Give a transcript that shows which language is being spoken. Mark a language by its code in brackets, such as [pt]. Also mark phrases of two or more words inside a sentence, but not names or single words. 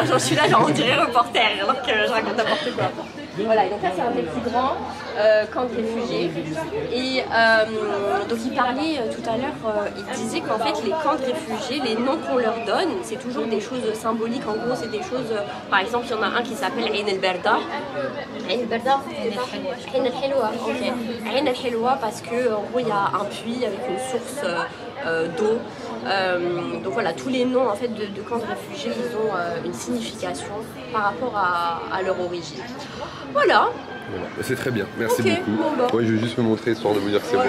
[fr] Je suis là, genre, on dirait reporter, alors que je raconte n'importe quoi. Voilà, et donc là, c'est un des plus grands camps de réfugiés. Et donc, il parlait tout à l'heure, il disait qu'en fait, les camps de réfugiés, les noms qu'on leur donne, c'est toujours des choses symboliques. En gros, c'est des choses. Par exemple, il y en a un qui s'appelle Ain el-Berda. Ain el-Berda, Ain el-Helwa, ok. Ain el-Helwa, parce qu'en gros, il y a un puits avec une source d'eau. Donc voilà, tous les noms en fait de camps de réfugiés, ils ont une signification par rapport à leur origine. Voilà. C'est très bien, merci beaucoup. Bon, bah. Ouais, je vais juste me montrer histoire de vous dire que c'est moi.